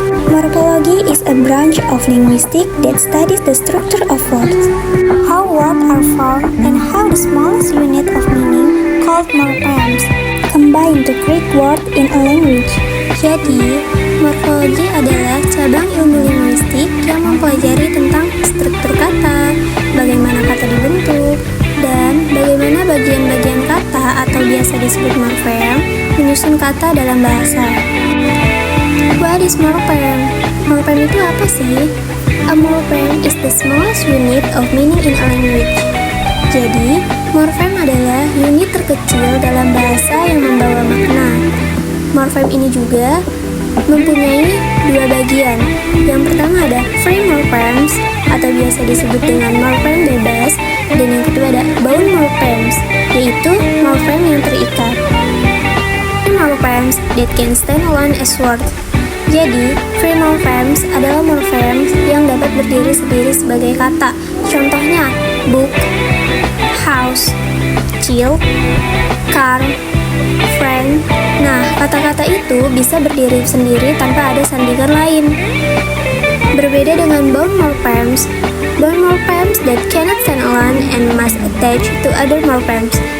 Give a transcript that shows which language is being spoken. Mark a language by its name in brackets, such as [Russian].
[English] Morphology is a branch of linguistics that studies the structure of words, how words are formed, and how the smallest unit of meaning, called morphemes, combine to create words in a language. [Indonesian] Jadi, morfologi adalah cabang ilmu linguistik yang mempelajari tentang struktur kata, bagaimana kata dibentuk, dan bagaimana bagian-bagian kata atau biasa disebut morfem menyusun kata dalam bahasa. [English] What is morpheme? [Indonesian] Morpheme itu apa sih? [English] A morpheme is the smallest unit of meaning in a language. [Indonesian] Jadi, morfem adalah unit terkecil dalam bahasa yang membawa makna. Morfem ini juga mempunyai dua bagian. Yang pertama ada free morphemes atau biasa disebut dengan morfem bebas, dan yang kedua ada bound morphemes, yaitu morfem yang terikat. [English] Morphemes that can stand alone as words. [Indonesian] Jadi, free morphemes adalah morphemes yang dapat berdiri sendiri sebagai kata. Contohnya, book, house, chill, car, friend. Nah, kata-kata itu bisa berdiri sendiri tanpa ada sandingan lain. Berbeda dengan [English] bound morphemes that cannot stand alone and must attach to other morphemes.